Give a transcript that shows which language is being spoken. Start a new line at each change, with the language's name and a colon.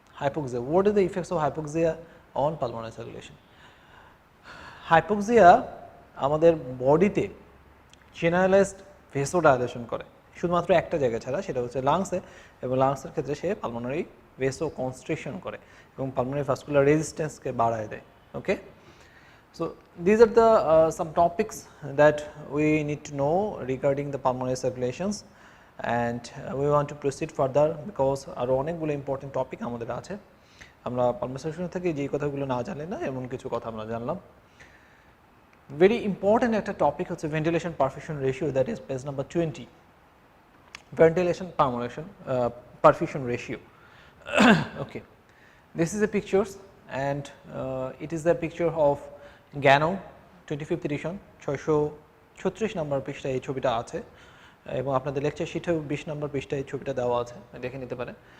English: Hypoxia, what are the effects of hypoxia on pulmonary circulation?
Bangla: Hypoxia আমাদের বডিতে generalised ভেসোডাইলেশন করে শুধুমাত্র একটা জায়গা ছাড়া, সেটা হচ্ছে লাংসে, এবং লাংসের ক্ষেত্রে সে পালমোনারি ভেসো কনস্ট্রিকশন করে এবং পালমোনারি ভাস্কুলার রেজিস্ট্যান্সকে বাড়ায় দেয়.
English: okay, so these are the some topics that we need to know regarding the pulmonary circulations, and we want to proceed further because
Bangla: আরো অনেকগুলো ইম্পর্টেন্ট টপিক আমাদের আছে. আমরা পালমোনারি সার্কুলেশন থেকে যে কথাগুলো না জানি না এমন কিছু কথা আমরা জানলাম. ভেরি ইম্পর্টেন্ট একটা টপিক হচ্ছে ventilation perfusion ratio,
English: That is page number 20.
Bangla: Ventilation perfusion ratio. Okay,
English: this is a pictures and it is a picture of Gano 25th edition
Bangla: 636 নম্বর পৃষ্ঠায় এই ছবিটা আছে, এবং আপনাদের লেকচার শিটেও 20 নম্বর পৃষ্ঠায় এই ছবিটা দেওয়া আছে, দেখে নিতে পারেন.